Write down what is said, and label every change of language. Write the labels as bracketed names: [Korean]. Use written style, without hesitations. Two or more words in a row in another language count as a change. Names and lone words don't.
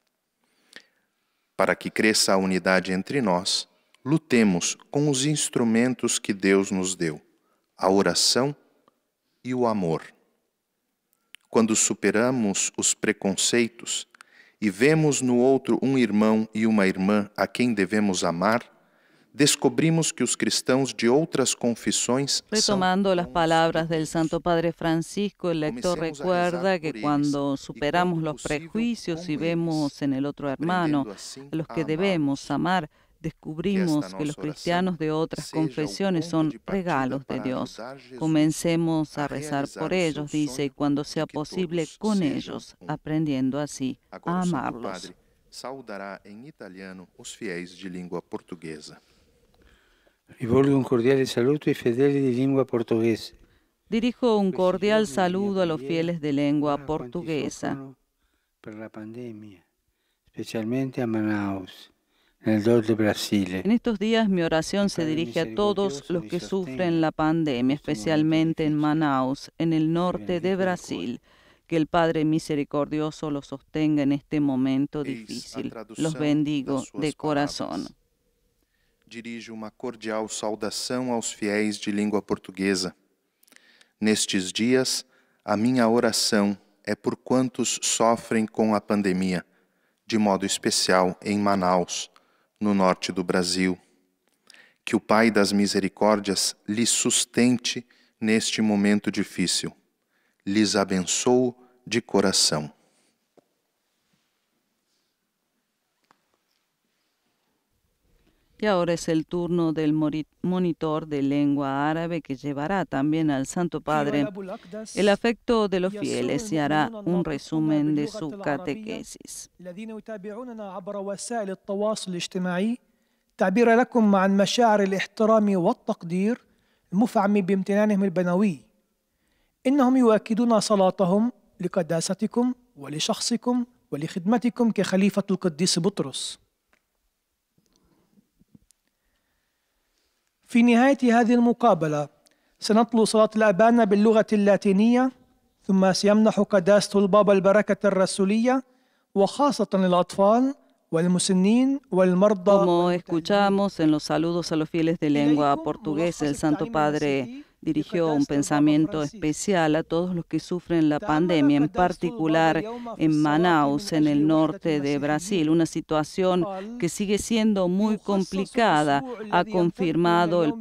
[Portuguese] Para que cresça a unidade entre nós, lutemos com os instrumentos que Deus nos deu, a oração e o amor. Quando superamos os preconceitos e vemos no outro um irmão e uma irmã a quem devemos amar, descobrimos que os cristãos de outras confissões [Spanish] Retomando las palabras del Santo Padre Francisco, el lector recuerda que cuando superamos los prejuicios y vemos en el otro hermano a los que debemos amar, descubrimos que los cristianos de otras confesiones son regalos de Dios. Comencemos a rezar por ellos, dice, y cuando sea posible con ellos, aprendiendo así a amarlos. [Portuguese] Saudará em italiano os fiéis de língua portuguesa. [Italian] Rivolgo un cordiale saluto ai fedeli di lingua portoghese. [Spanish] Dirijo un cordial saludo a los fieles de lengua [Italian] Ora quanti [Spanish] portuguesa. [Italian] soffrono per la pandemia, specialmente a Manaus, nel norte Brasile. [Spanish] En estos días mi oración se dirige a todos los que sufren la pandemia, especialmente en Manaus, en el norte de Brasil. Que el Padre misericordioso los sostenga en este momento difícil. Los bendigo de corazón. [Portuguese] Dirijo uma cordial saudação aos fiéis de língua portuguesa. Nestes dias, a minha oração é por quantos sofrem com a pandemia, de modo especial em Manaus, no norte do Brasil. Que o Pai das Misericórdias lhes sustente neste momento difícil. Lhes abençoo de coração. [Spanish] Y ahora es el turno del monitor de lengua árabe que llevará también al Santo Padre el afecto de los fieles y hará un resumen de su catequesis. [Arabic] تعبير لكم عن مشاعر الاحترام والتقدير المفعم بامتنانهم البنوي. إنهم يؤكدون صلاتهم لقداستكم ولشخصكم ولخدمتكم كخليفة القديس بطرس. في نهاية هذه المقابلة سنطلب صلاة الأبانا باللغة اللاتينية، ثم سيمنح قداسة البابا البركة الرسولية وخاصة للأطفال والمسنين والمرضى. [Spanish] Como escuchamos en los saludos a los fieles de lengua portuguesa, el Santo Padre dirigió un pensamiento especial a todos los que sufren la pandemia, en particular en Manaus, en el norte de Brasil, una situación que sigue siendo muy complicada, ha confirmado el